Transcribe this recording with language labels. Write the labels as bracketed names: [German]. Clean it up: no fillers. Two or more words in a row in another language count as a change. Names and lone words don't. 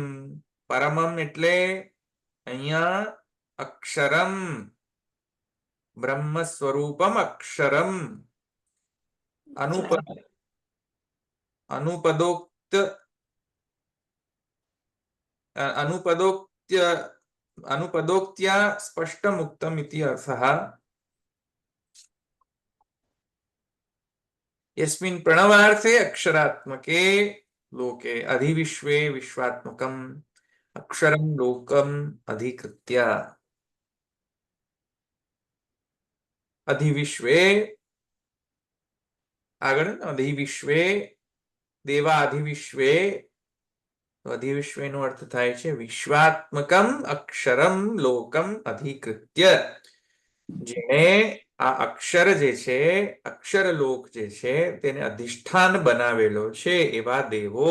[Gujarati] પરમમ એટલે અહીંયા અક્ષરમ, [Sanskrit] બ્રહ્મ સ્વરૂપમ અક્ષરમ. અનુપદોક્ત અનુપદોક્ત્ય અનુપદોક્ત્યા સ્પષ્ટમુક્તમ ઇતિ અર્થઃ. यस्मिन् प्रणवार्थे अक्षरात्मके लोके अधिविश्वे विश्वात्मकम् अक्षरं लोकम् अधिकृत्य. अधिविश्वे આગળ અધિવિશ્વે દેવા અધિવિશ્વે. [Gujarati] અધિવિશ્વે નો અર્થ થાય છે [Sanskrit] વિશ્વાત્મકમ અક્ષરમ લોકમ અધિકૃત્ય. [Gujarati] જેણે આ અક્ષર જે છે, અક્ષર લોક જે છે તેને અધિષ્ઠાન બનાવેલો છે એવા દેવો.